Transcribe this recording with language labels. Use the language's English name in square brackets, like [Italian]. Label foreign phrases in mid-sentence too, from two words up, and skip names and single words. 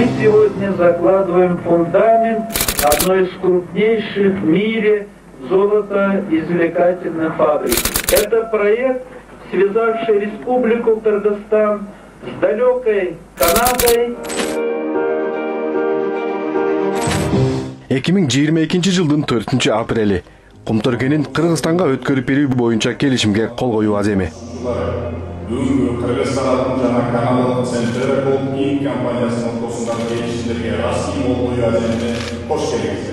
[Russian] сегодня закладываем фундамент одной из крупнейших в мире золотоизвлекательных фабрик. Это проект, связавший Республику Кыргызстан с далекой Канадой. [Kyrgyz] 2022 жылдын 4 апрели Кумтөркенин Кыргызстанга өткөрүп берүү боюнча келишимге кол коюу аземи. Бүгүнкү Кыргыз тарабынын жана Канадалык Центр Голд компаниясынын ортосундагы келишимдерге расмий кол коюу аземине кош келиңиздер.